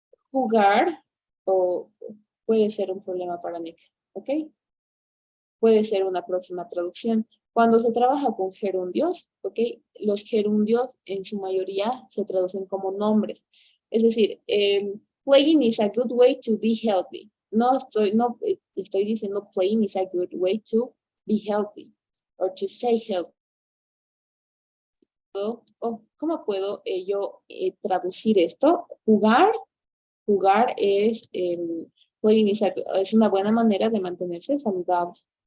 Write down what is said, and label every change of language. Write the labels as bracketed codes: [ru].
[es] Jugar puede ser un problema para Nick, ok. Puede ser una próxima traducción. Cuando se trabaja con gerundios, ok, los gerundios en su mayoría se traducen como nombres. Es decir, [en] playing is a good way to be healthy. [es] No estoy diciendo [en] playing is a good way to be healthy or to stay healthy. [es] ¿Cómo puedo yo traducir esto? Jugar es, playing es una buena manera de mantenerse saludable.